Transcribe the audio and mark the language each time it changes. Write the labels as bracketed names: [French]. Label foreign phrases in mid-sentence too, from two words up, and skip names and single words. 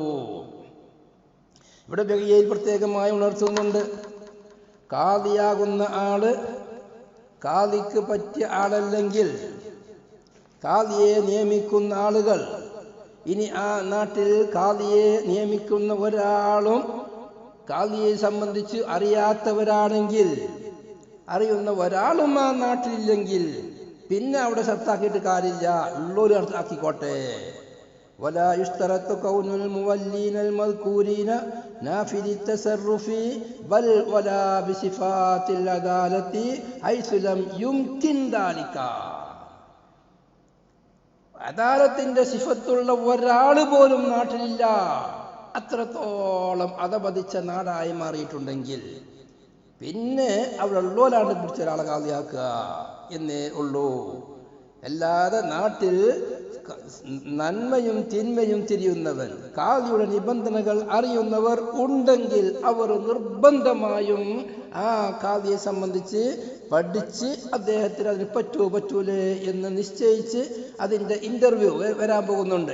[Malayalam] ഇവിടെ ബഖിയയിൽ പ്രത്യേകമായി ഉണർത്തുന്നുണ്ട്, കാളിയാകുന്ന ആള് കാളിക്ക് പറ്റിയ ആളല്ലെങ്കിൽ കാളിയെ നിയമിക്കുന്ന ആളുകൾ, ഇനി ആ നാട്ടിൽ കാളിയെ നിയമിക്കുന്ന ഒരാളും കാളിയെ സംബന്ധിച്ച് അറിയാത്തവരാണെങ്കിൽ, അറിയുന്ന ഒരാളും ആ നാട്ടിലില്ലെങ്കിൽ പിന്നെ അവിടെ ഷർത്താക്കിയിട്ട് കാര്യമില്ല, ഉള്ളൊരു ഷർത്താക്കിക്കോട്ടെ. [Arabic] ولا يشترط كون المولين المذكورين نافذ التصرف بل ولا بصفات العدالة حيث لم يمكن ذلك. [Malayalam] അദാലത്തിന്റെ സിഫത്തുള്ള ഒരാൾ പോലും നാട്ടിലില്ല. അത്രത്തോളം അധപതിച്ച നാടായി മാറിയിട്ടുണ്ടെങ്കിൽ പിന്നെ അവിടെ ഉള്ളോലാണ്ട് പിടിച്ച ഒരാളെ കാളിയാക്കുക എന്നേ ഉള്ളൂ. അല്ലാതെ നാട്ടിൽ നന്മയും തിന്മയും തിരിയുന്നവൻ, കാളിയുടെ നിബന്ധനകൾ അറിയുന്നവർ ഉണ്ടെങ്കിൽ അവർ നിർബന്ധമായും ആ കാളിയെ സംബന്ധിച്ച് പഠിച്ച് അദ്ദേഹത്തിന് അതിന് പറ്റൂലേ എന്ന് നിശ്ചയിച്ച് അതിൻ്റെ ഇന്റർവ്യൂ വരാൻ പോകുന്നുണ്ട്.